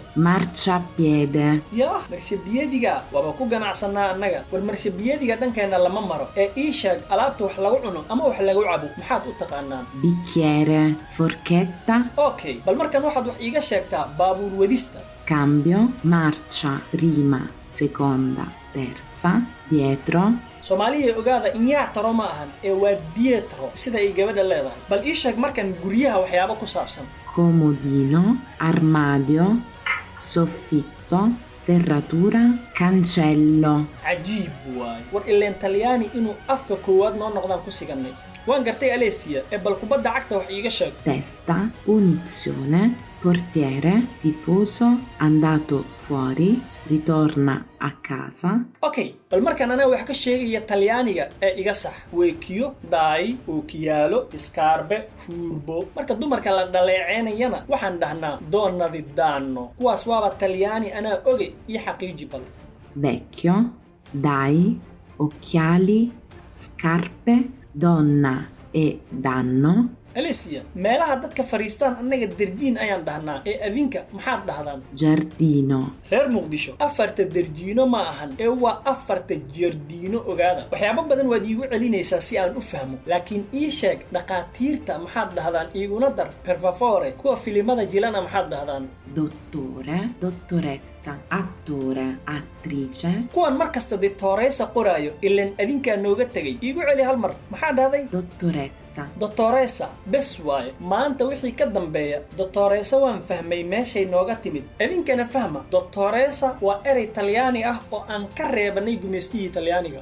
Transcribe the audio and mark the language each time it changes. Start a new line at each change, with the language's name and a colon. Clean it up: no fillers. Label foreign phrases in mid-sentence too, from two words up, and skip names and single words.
Italian: marciapiede
Somali: marciapiediga waaba ku ganacsanaa annaga war marciapiediga dhankeena lama maro ee ii sheeg alaabta wax lagu cuno ama wax lagu cabo maxaad u taqaanaan
Italian: bicchiere forchetta
Somali: okay bal markan waxaad wax iiga sheegtaa baabuur wadista
Italian: cambio marcia prima seconda terza dietro
Somali: Soomaaliya ogaada in yaa taro ma ahan ee waa dietro sida ay gabadha leedahay bal ii sheeg markan guryaha waxyaabo ku saabsan
Italian: comodino armadio soffitto serratura cancello
Somali: cajiib waay war ileen Talyaani inuu afka koowaad noo noqdaan ku siganay waan gartay Alessia ee bal kubadda cagta wax iiga sheeg
Italian: testa punizione portiere tifoso andato fuori ritorna a casa.
Somali: Okay, bal markaan anaa wax ka sheegaya talyaaniga ee iga sax.
Italian: Weekiyo, dai, ookiyaalo, scarpe, furbo.
Somali: Marka dumarka la dhaleeceynayana waxaan dhahnaa
Italian: donna di danno.
Somali: Kuwaas waaba talyaani anaa oge iyo xaqiiji bal.
Italian: Vecchio, dai, occhiali, scarpe, donna e danno.
Somali: Alicia, meelaha dadka fariistaan annaga derjiin ayaan dhahnaa ee adinka maxaad dhahdaan?
Italian: Giardino.
Somali: reer Muqdisho afarta derjiino ma ahan ee waa afarta jardiino ogaada. waxyaabo badan waad iigu celinaysaa si aan u fahmo, laakiin ii sheeg dhaqaatiirta maxaad dhahdaan iiguna dar
Italian: per favore.
Somali: kuwa filimada jilana maxaad dhahdaan?
Italian: Dottore, dottoressa, attore, attrice.
Somali: kuwan markasta dottoressa qoraayo ilan adinkaa nooga tegay. iigu celi hal mar. maxaa dhahday?
Italian: Dottoressa.
Somali: dottoressa bes waaye. maanta wixii ka dambeeya dottoressa waan fahmay meeshay nooga timid. idinkana fahma. dottoressa waa erey talyaani ah oo aan ka reebanay gumaystihii talyaaniga.